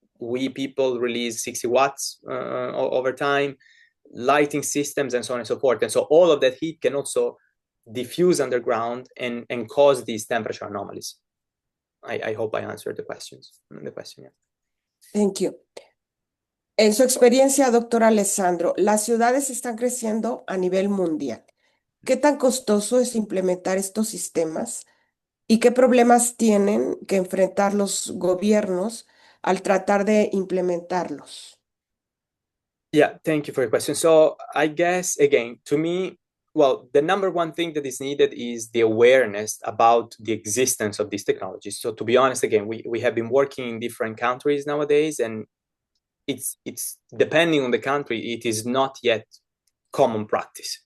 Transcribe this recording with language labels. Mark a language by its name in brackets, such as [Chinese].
[English] We people release 60 watts over time, lighting systems, and so on and so forth. And so all of that heat can also diffuse underground and cause these temperature anomalies. I hope I answered the question. Yeah. Thank you. [Spanish] En su experiencia, doctor Alessandro, las ciudades están creciendo a nivel mundial. ¿Qué tan costoso es implementar estos sistemas? ¿Y qué problemas tienen que enfrentar los gobiernos al tratar de implementarlos? [English] Yeah, thank you for your question. So I guess, again, to me, well, the number one thing that is needed is the awareness about the existence of these technologies. So to be honest, again, we have been working in different countries nowadays, and it's depending on the country, it is not yet common practice.